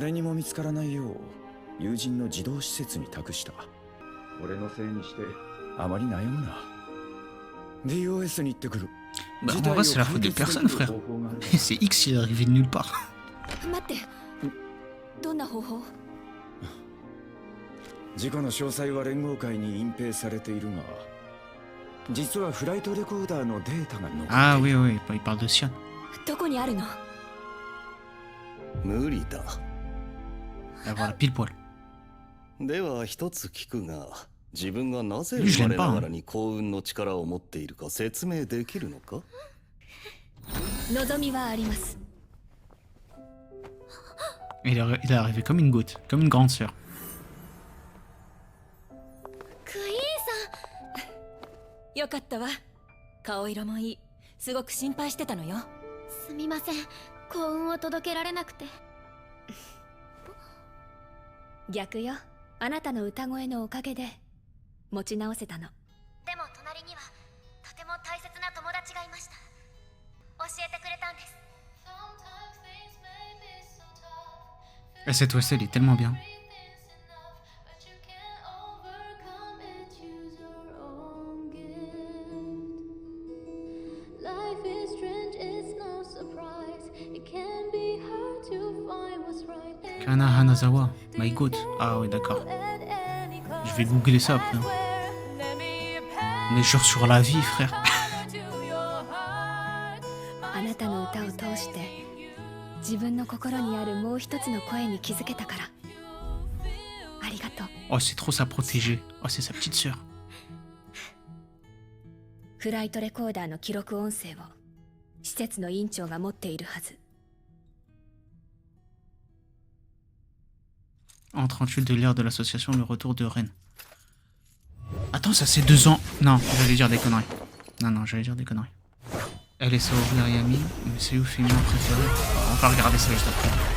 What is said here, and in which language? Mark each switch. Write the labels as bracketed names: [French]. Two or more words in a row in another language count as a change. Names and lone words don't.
[French] Bah, en vrai, c'est la faute de personne, frère. C'est X, il est arrivé de nulle part. [Japanese] 事故の詳細は連合会に隠蔽されているが、実はフライトレコーダーのデータが残っている。 [French] Ah oui, oui, il parle de Sion. [Japanese] どこにあるの？無理だ。 [French] Ah, voilà, pile poil. [Japanese] では一つ聞くが、自分がなぜ [French] Lui, je [Japanese] 生ま [French] l'aime [Japanese] れ [French] pas, [Japanese] な [French] hein. [Japanese] がらに幸運の力を持っているか説明できるのか？望みはあります。 [French] Il est arrivé comme une goutte, comme une grande sœur. [Japanese] クイーンさん。よかったわ。顔色もいい。すごく心配してたのよ。すみません、幸運を届けられなくて。逆よ。あなたの歌声のおかげで持ち直せたの。でも隣にはとても大切な友達がいました。教えてくれたんです。 [French] Et cette OST, elle est tellement bien. Kana Hanazawa, [English] my god. [French] Ah oui, d'accord. Je vais googler ça après. On est genre sur la vie, frère. [Japanese] あなたの歌を通して自分の心にあるもう一つの声に気づけたから。ありがとう。 [French] Oh, c'est trop sa protégée. Oh, c'est sa petite sœur. [Japanese] フライトレコーダーの記録音声を施設の院長が持っているはず。 [French] En 38 de l'ère de l'association Le Retour de Rennes. Attends, ça c'est 2 ans. Non, j'allais dire des conneries. Non, j'allais dire des conneries. Elle est Saori Ayami, mais c'est où féminin préféré? On va regarder ça juste après.